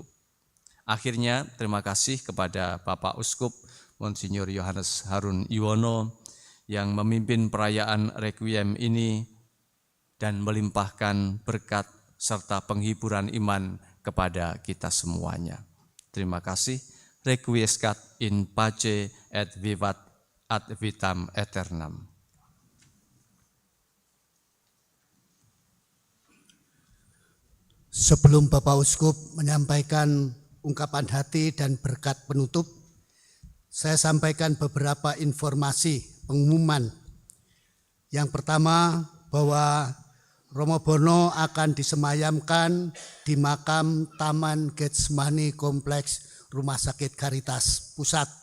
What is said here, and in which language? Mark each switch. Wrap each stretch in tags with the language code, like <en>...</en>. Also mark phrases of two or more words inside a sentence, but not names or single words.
<id>Akhirnya terima kasih kepada Bapak Uskup Monsinyur Yohanes Harun Iwono yang memimpin perayaan Requiem ini dan melimpahkan berkat serta penghiburan iman kepada kita semuanya. Terima kasih.</id> <la>Requiescat in pace et vivat ad vitam aeternam.</la> <id>Sebelum Bapak Uskup menyampaikan ungkapan hati dan berkat penutup, saya sampaikan beberapa informasi pengumuman. Yang pertama, bahwa Romo Bono akan disemayamkan di makam Taman Getsemani Kompleks Rumah Sakit Caritas Pusat.</id>